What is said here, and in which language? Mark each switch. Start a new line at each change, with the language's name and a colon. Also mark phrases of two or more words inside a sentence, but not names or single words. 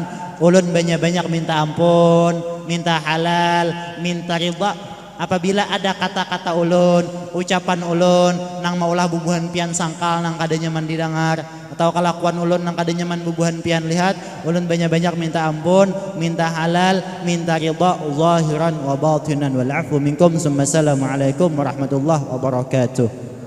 Banjar: Ulun banyak-banyak minta ampun, minta halal, minta ridha. Apabila ada kata-kata ulun, ucapan ulun nang maulah bubuhan pian sangkal nang kada nyaman didengar, atau kelakuan ulun nang kada nyaman bubuhan pian lihat, ulun banyak-banyak minta ampun, minta halal, minta ridha
Arabic: ظاهرا وباطنا والعفو منكم. السلام عليكم ورحمة الله وبركاته.